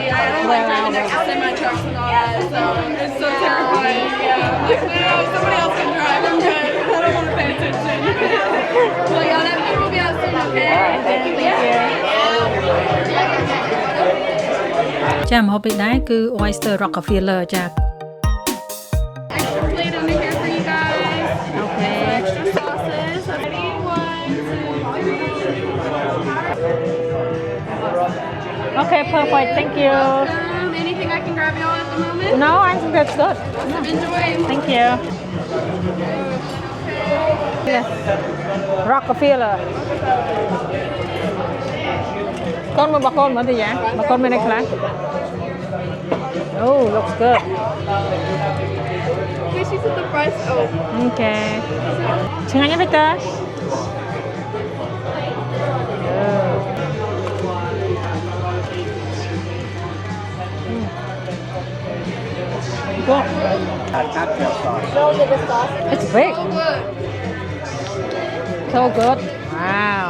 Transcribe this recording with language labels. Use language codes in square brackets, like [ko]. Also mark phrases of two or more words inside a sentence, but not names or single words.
[en] I don't like driving next to semi trucks and all that, so it's so terrifying. Yeah. Like, no, somebody else can drive. I'm good. I don't want to pay attention. Well, yeah, that food will be out soon, okay? All right, thank you. Yeah. [km] ចាម្ហូបនេះដែរគឺ [en] oyster rockefeller [km] ចា [en] Extra plate under here for you guys. [km] អូខេ [en] Extra sauces. Ready? 1, 2, 3. [km] អូខេ [en] perfect thank you Anything I can grab y'all at the moment? no I think that's good Enjoy. thank you yeah. [km] rockefeller កូនមកបកូនមើលទៅយ៉ាបកូនមានអីខ្លះ [en] Oh looks good Okay, she put the price. Oh. [km] អូខេឆ្ងាញ់ទេតើ Cool. [en] Cocktail sauce. No, the sauce. It's big. So good. So good. Wow.